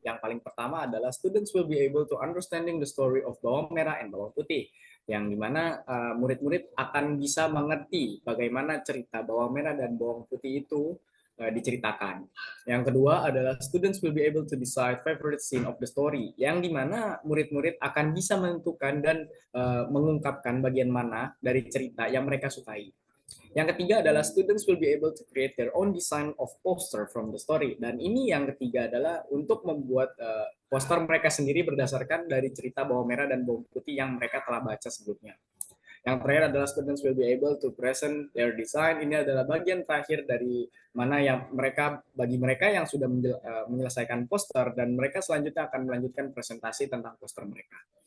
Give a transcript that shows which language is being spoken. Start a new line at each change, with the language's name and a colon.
Indonesian: Yang paling pertama adalah
English: students will be able to understanding the story of bawang merah and bawang putih,
Indonesian: yang dimana murid-murid akan bisa mengerti bagaimana cerita bawang merah dan bawang putih itu diceritakan. Yang kedua adalah
English: students will be able to decide favorite scene of the story,
Indonesian: yang dimana murid-murid akan bisa menentukan dan mengungkapkan bagian mana dari cerita yang mereka sukai. Yang ketiga adalah
English: students will be able to create their own design of poster from the story.
Indonesian: Dan ini yang ketiga adalah untuk membuat poster mereka sendiri berdasarkan dari cerita bawang merah dan bawang putih yang mereka telah baca sebelumnya. Yang terakhir adalah
English: students will be able to present their design.
Indonesian: Ini adalah bagian terakhir dari mana yang bagi mereka yang sudah menyelesaikan poster, dan mereka selanjutnya akan melanjutkan presentasi tentang poster mereka.